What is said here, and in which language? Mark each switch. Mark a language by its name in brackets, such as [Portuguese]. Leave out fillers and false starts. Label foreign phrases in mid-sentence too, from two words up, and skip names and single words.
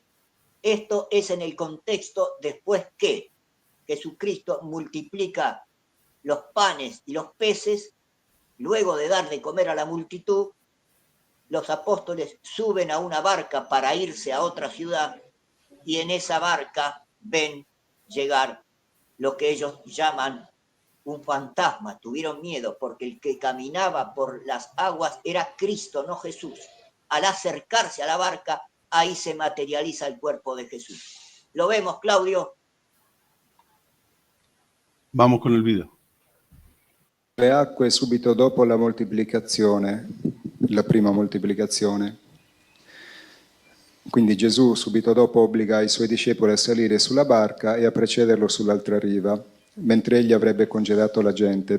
[Spanish] Esto es en el contexto después que Jesucristo multiplica los panes y los peces, luego de dar de comer a la multitud, los apóstoles suben a una barca para irse a otra ciudad y en esa barca ven llegar lo que ellos llaman un fantasma. Tuvieron miedo porque el que caminaba por las aguas era Cristo, no Jesús. Al acercarse a la barca, ahí se materializa el cuerpo de Jesús. ¿Lo vemos, Claudio? Vamos con el video. [Italian] Le acque subito dopo la moltiplicazione, la prima moltiplicazione. Quindi Gesù subito dopo obbliga i suoi discepoli a salire sulla barca e a precederlo sull'altra riva, mentre egli avrebbe congedato la gente.